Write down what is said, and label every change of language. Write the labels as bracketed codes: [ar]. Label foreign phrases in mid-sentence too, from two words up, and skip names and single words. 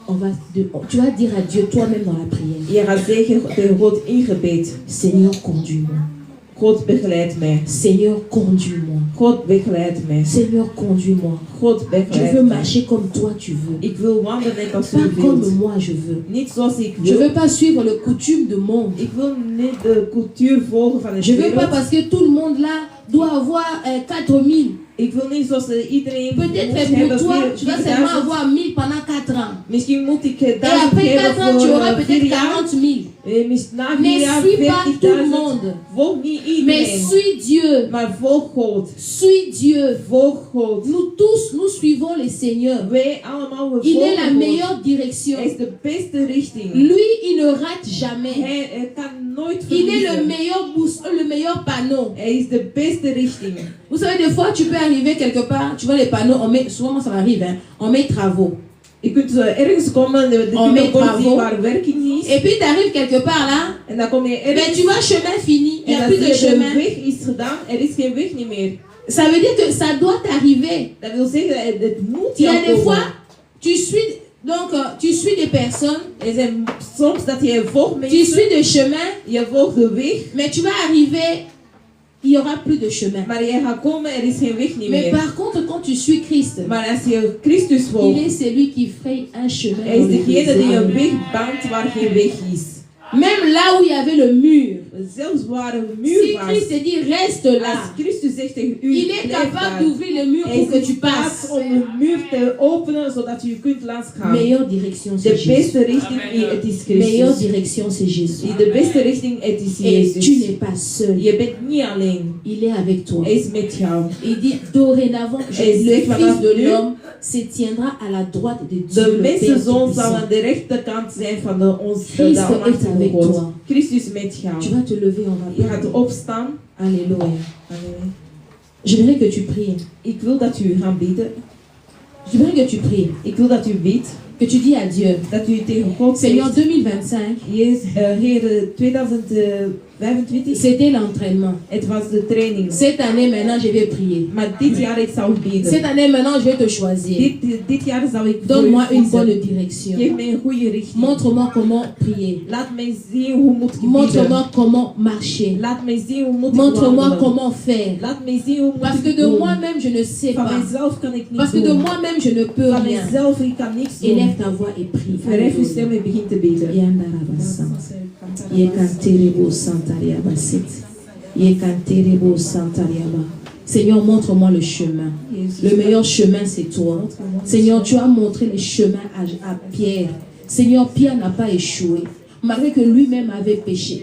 [fr] Tu vas dire à Dieu toi-même dans la prière, [nl] Je gaat zeggen tegen God in gebed. [fr] Seigneur, conduis-moi. [nl] God begeleid mij. [fr] Seigneur, conduis-moi. [nl] God begeleid mij. [fr] Seigneur, conduis-moi. [nl] God [fr] Je [nl] begeleid [fr] veux [nl] mij. [fr] marcher comme toi tu veux. [nl] Ik wil wandelen net als [fr] Pas [nl] u [fr] comme [nl] wilt. [fr] moi je veux. [nl] Niet zoals ik [fr] Je ne [nl] wil. [fr] veux pas suivre le coutume du monde. [nl] Ik wil niet de cultuur volgen van de [fr] Je ne veux pas [nl] wereld. [fr] parce que tout le monde là doit avoir 4000. [nl] Ik wil niet zoals iedereen moet [fr] Peut-être [nl] hebben [fr] pour toi, tu vas seulement [nl] 4000. [fr] avoir 1000 pendant 4 ans. [nl] Misschien moet ik [fr] Et [nl] 1000 [fr] après 4 [nl] hebben [fr] ans, tu auras [nl] voor 4 [fr] peut-être [nl] jaar. [fr] 40 000. [nl] Na 4 [fr] Mais [nl] jaar [fr] suis pas tout le [nl] 40.000. [fr] monde. [nl] Volg niet [fr] Mais [nl] iedereen. [fr] suis Dieu. [nl] Maar volg God. [fr] Suis Dieu. [nl] Volg God. [fr] Nous tous, nous suivons le Seigneur. [nl] Wij allemaal, we [fr] Il est la [nl] volgen God. [fr] meilleure direction. [nl] Hij is de beste richting. [fr] Lui, il ne rate jamais. [nl] Hij kan nooit [fr] Il est le [nl] verliezen. [fr] meilleur boussole, le meilleur panneau. [nl] Hij is de beste richting. [fr] Vous savez, des fois, tu peux arriver quelque part, tu vois les panneaux, on met, souvent moi ça m'arrive, hein, on met travaux. [nl] Je kunt ergens komen, de [fr] On met [nl] bord zien [fr] travaux. [nl] waar werking is. [fr] Et puis tu arrives quelque part là, [nl] En dan kom je [fr] mais [nl] ergens [fr] tu vois, chemin fini, il n'y [nl] en [fr] a [nl] dan [fr] plus de [nl] zie je de [fr] chemin. [nl] weg is gedaan, er is geen weg niet meer. [fr] Ça veut dire que ça doit t'arriver. [nl] Dat wil zeggen, het moet [fr] Il y a [nl] jou [fr] des [nl] komen. [fr] fois, tu suis des personnes, [nl] Er zijn soms dat je volgt [fr] tu [nl] mensen, [fr] suis des chemins, [nl] je volgt de weg, [fr] mais tu vas arriver, il n'y aura plus de chemin. [nl] maar je gaat komen, er is geen weg niet [fr] Mais [nl] meer. [fr] par contre, quand tu suis Christ, [nl] Maar als je Christus [fr] il [nl] volgt, [fr] est celui qui fraye un chemin. [nl] hij [fr] dans [nl] is [fr] le [nl] degene die een [fr] désert. [nl] weg baant waar geen weg is. [fr] Même là où il y avait le mur, [nl] Zelfs waar een [fr] si [nl] muur was, [fr] Christ te dit reste là, [nl] als Christus zegt tegen u, [fr] il est [nl] blijf [fr] capable [nl] daar. [fr] d'ouvrir le mur [nl] Hij [fr] pour que [nl] is [fr] tu [nl] in staat [fr] passes. [nl] om de muur te openen zodat u kunt langs gaan. [fr] Meilleure direction, c'est [nl] De [fr] Jésus. [nl] beste richting, het is [fr] Meilleure [nl] Christus. [fr] direction, c'est Jésus. [nl] De beste richting, het is [fr] Et [nl] Jezus. [fr] tu n'es pas seul. [nl] Je bent niet alleen. [fr] Il est avec toi. [nl] Hij is met jou. [fr] Il dit dorénavant, Et le c'est Fils [nl] vanaf [fr] de [nl] nu, [fr] l'homme se tiendra à la droite de Dieu. [nl] De [fr] le Père [nl] mensenzoon zal [fr] Tout-Puissant. [nl] aan de rechterkant zijn van de [fr] Christ [nl] de [fr] est [nl] Almachtige [fr] avec [nl] God. [fr] toi. [nl] Christus met jou. [fr] Tu vas te lever, on va [nl] Je gaat [fr] prier. [nl] opstaan. [fr] Alléluia. Amen. J'aimerais que tu pries. [nl] Ik wil dat u gaat bidden. [fr] Je voudrais que tu pries, [nl] Ik wil dat u bidt, [fr] que tu dis à Dieu, [nl] dat u tegen God [fr] Seigneur, [nl] zegt, 2025, Heer, 2025, [fr] c'était l'entraînement. [nl] het was de training. [fr] Cette année, maintenant, je vais prier. [nl] Maar dit jaar ik zou [fr] Cette [nl] bidden. [fr] année, maintenant, je vais te choisir. [nl] Dit jaar zou ik voor [fr] Donne-moi [nl] u [fr] une bonne [nl] kiezen. [fr] direction. [nl] Geef mij een goede richting. [fr] Montre-moi comment prier. [nl] Laat mij zien hoe moet ik bidden. [fr] Montre-moi comment marcher. [nl] Laat mij zien hoe moet ik [fr] Montre-moi [nl] wandelen. [fr] comment faire. [nl] Laat mij zien hoe moet [fr] Parce que [nl] ik [fr] de [nl] doen. [fr] moi-même, je ne sais [nl] Van [fr] pas. [nl] mijzelf kan ik niet [fr] Parce que de [nl] doen. [fr] moi-même, je ne peux [nl] Van [fr] rien. [nl] mijzelf ik kan niks doen. [fr] Élève ta voix et prie. [nl] Verhef uw stem en begin te bidden. Yekanterebo santariaba sit. Yekanterebo santariaba. [fr] Seigneur, montre-moi le chemin. Le meilleur chemin, c'est toi. Seigneur, tu as montré le chemin à Pierre. Seigneur, Pierre n'a pas échoué, malgré que lui-même avait péché.